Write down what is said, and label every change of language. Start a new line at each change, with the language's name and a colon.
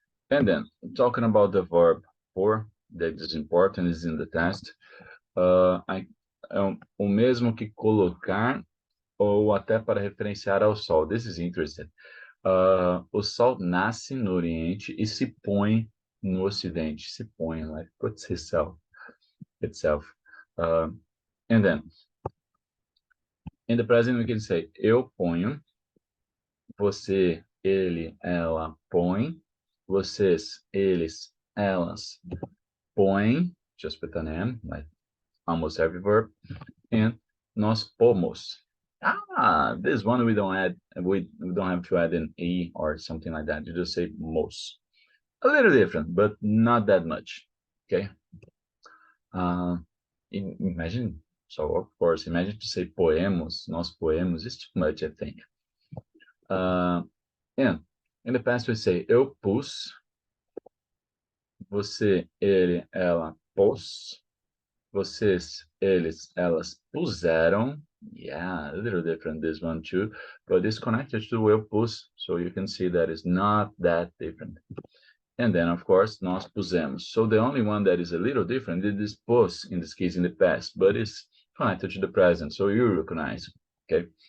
English: And then, talking about the verb for, that is important, is in the test.
Portuguese: É o mesmo que colocar ou até para referenciar ao sol.
English: This is interesting.
Portuguese: O sol nasce no Oriente e se põe no Ocidente. Se põe,
English: like puts itself. And then, in the present we can say
Portuguese: eu ponho, você, ele, ela põe, vocês, eles, elas põem,
English: just with an M, like almost every verb, and
Portuguese: nós pomos.
English: This one we don't have to add an E or something like that. You just say mos. A little different, but not that much. Okay. Imagine, so of course, imagine to say poemos, nós poemos, it's too much, I think. And in the past we say
Portuguese: eu pus, você, ele, ela pôs, vocês, eles, elas puseram.
English: Yeah, a little different this one too, but it's connected to
Portuguese: eu pus,
English: so you can see that it's not that different. And then, of course,
Portuguese: nós pusemos.
English: So the only one that is a little different is pus, in this case in the past, but it's connected to the present, so you recognize, okay?